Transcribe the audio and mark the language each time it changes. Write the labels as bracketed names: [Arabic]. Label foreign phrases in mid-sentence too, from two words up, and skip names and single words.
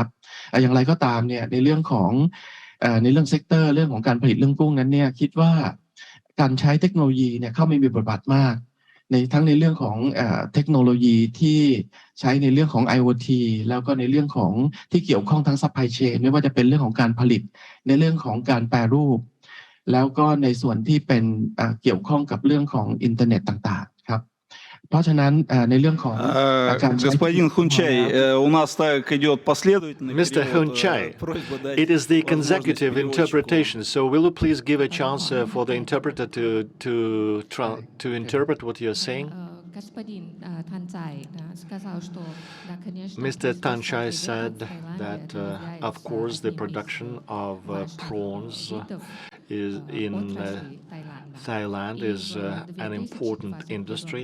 [Thai] อย่างไรก็ตามเนี่ยในเรื่องของในเรื่องเซกเตอร์เรื่องของการผลิตเรื่องกุ้งนั้นเนี่ยคิดว่าการใช้เทคโนโลยีเนี่ยเข้ามามีบทบาทมากทั้งในเรื่องของเทคโนโลยีที่ใช้ในเรื่องของ IoT แล้วก็ในเรื่องของที่เกี่ยวข้องทั้ง [English] supply chain [Thai] ไม่ว่าจะเป็นเรื่องของการผลิตในเรื่องของการแปรรูปแล้วก็ในส่วนที่เป็นเกี่ยวข้องกับเรื่องของอินเทอร์เน็ตต่างๆครับเพราะฉะนั้นในเรื่องของการใช้ [Russian] Господин Хунчай, у нас так идет последовательный [English] Mr. Hunchai, it is the consecutive interpretation. So will you please give a chance for the interpreter to interpret what you're saying? Mr. Thanchai said that, of course, the production of prawns in Thailand is an important industry.